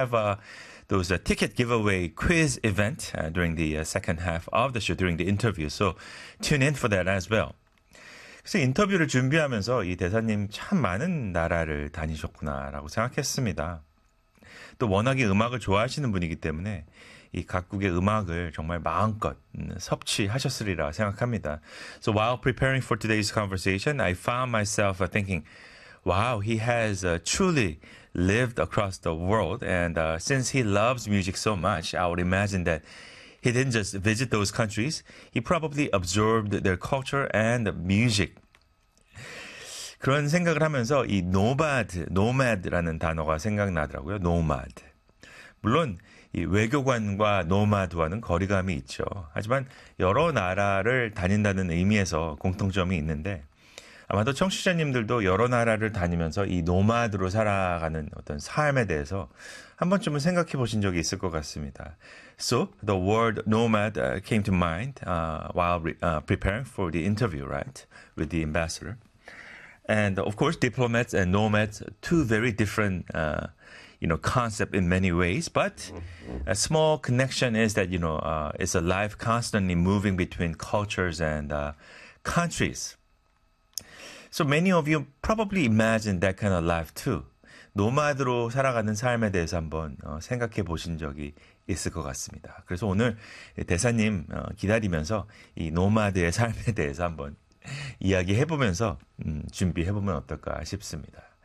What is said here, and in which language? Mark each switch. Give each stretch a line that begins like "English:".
English: have those ticket giveaway quiz event during the second half of the show, during the interview. So tune in for that as well.
Korean: 그래서 인터뷰를 준비하면서 이 대사님 참 많은 나라를 다니셨구나라고 생각했습니다. 또 워낙에 음악을 좋아하시는 분이기 때문에 이 각국의 음악을 정말 마음껏 섭취하셨으리라 생각합니다.
English: So while preparing for today's conversation, I found myself thinking, wow, he has truly lived across the world. And since he loves music so much, I would imagine that he didn't just visit those countries. He probably absorbed their culture and music.
Korean: 그런 생각을 하면서 이 노마드라는 단어가 생각나더라고요. 노마드. 물론 이 외교관과 노마드와는 거리감이 있죠. 하지만 여러 나라를 다닌다는 의미에서 공통점이 있는데 아마도 청취자님들도 여러 나라를 다니면서 이 노마드로 살아가는 어떤 삶에 대해서 한 번쯤은 생각해 보신 적이 있을 것 같습니다.
English: So the word nomad came to mind while preparing for the interview, right, with the ambassador. And of course, diplomats and nomads, two very different, you know, concept in many ways. But a small connection is that, you know, it's a life constantly moving between cultures and countries. So many of you probably imagine that kind of life too.
Korean: 노마드로 살아가는 삶에 대해서 한번 생각해 보신 적이 있을 것 같습니다. 그래서 오늘 대사님 기다리면서 이 노마드의 삶에 대해서 한번 이야기해 보면서 준비해 보면 어떨까 싶습니다.